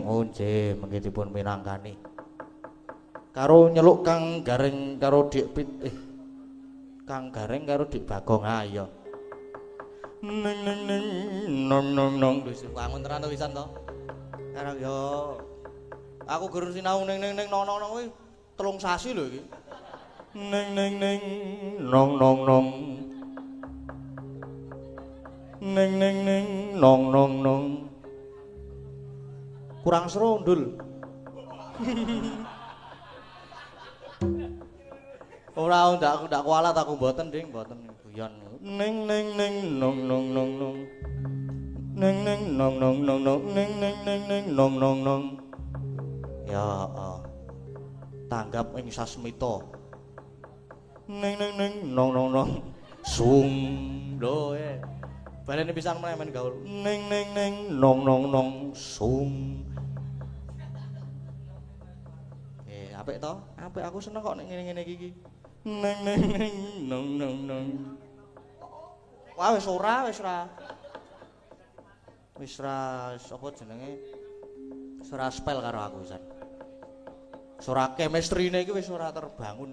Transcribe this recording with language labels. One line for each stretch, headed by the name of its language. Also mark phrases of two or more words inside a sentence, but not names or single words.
Javanese: Oh nggih, mengki dipun minangkani. Karo nyeluk Kang Gareng karo Dik Kang Gareng karo Dik Bagong. Ah iya. Neng neng neng nong nong nong wis wangun tenan to pisan to. Karang yo aku guru sinau neng neng nong nong nong kuwi 3 sasi lho iki. Neng neng neng nong nong nong. Neng neng neng nong nong nong. Kurang seru ndul. Ora ndak kualat aku mboten Ding, mboten guyon. Neng neng neng nong nong nong nong. Neng neng nong nong nong nong neng neng neng neng nong nong nong. Ya, tanggap ing sasmita. Neng neng neng nong nong nong. Sung lho balene pisan meneh men gaul. Neng neng neng nong nong nong sung. Apik to? Apik aku seneng kok nek ngene-ngene iki. Neng neng neng nong nong nong. Wah wis ora. Wis ra apa jenenge? Wis ora spell karo aku pisan. Wis ora chemistry-ne iki wis ora terbangun.